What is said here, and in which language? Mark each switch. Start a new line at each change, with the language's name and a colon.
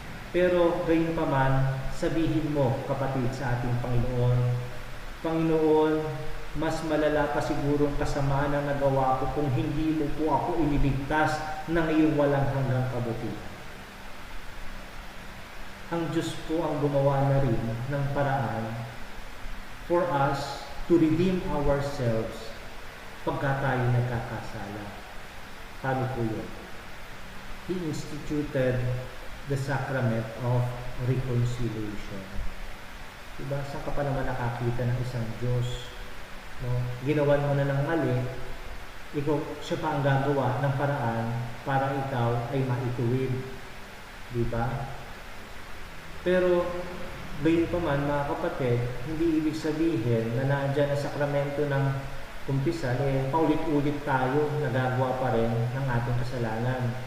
Filipino: Pero gayon pa man, sabihin mo, kapatid, sa ating Panginoon, Panginoon, mas malala pa sigurong kasamaan ang nagawa ko kung hindi mo po ako iniligtas ng iyong walang hanggang kabutihan. Ang Diyos po ang gumawa na rin ng paraan
English: for us to redeem ourselves
Filipino: pagka tayo nagkakasala. Paano po yun?
English: He instituted the sacrament of reconciliation.
Filipino: Diba? Saan ka pa naman nakakita ng isang Diyos? No? Ginawan mo na ng mali, siya pa ang gagawa ng paraan para ikaw ay maituwid. Diba? Pero, gayon pa man, mga kapatid, hindi ibig sabihin na nandiyan ang sakramento ng kumpisal, paulit-ulit tayo nagagawa pa rin ng ating kasalanan.